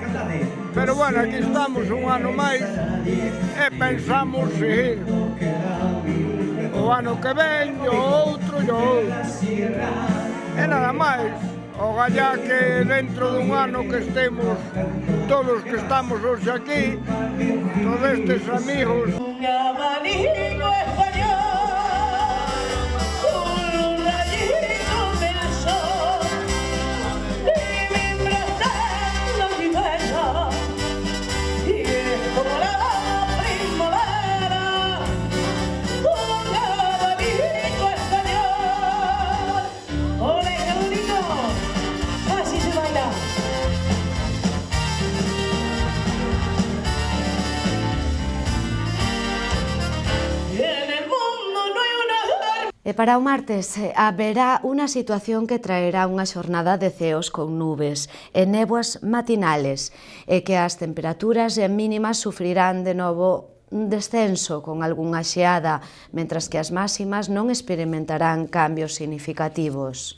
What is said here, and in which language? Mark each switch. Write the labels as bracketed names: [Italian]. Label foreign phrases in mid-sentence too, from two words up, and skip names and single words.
[Galician] Pero bueno, aquí estamos un ano máis e pensamos seguir. O ano que ven, e o outro, e o outro. E nada máis, ogallá que dentro dun ano que estemos todos que estamos hoxe aquí, todos estes amigos. [Spanish] Un abanico español, un rayito del sol, y mientras tanto mi beso, y es como la primavera, un abanico español. ¡Ole, qué bonito! Así se baila. [Galician] E para o martes haberá unha situación que traerá unha xornada de ceos con nubes e néboas matinales e que as temperaturas mínimas sufrirán de novo un descenso con algunha xeada, mentras que as máximas non experimentarán cambios significativos.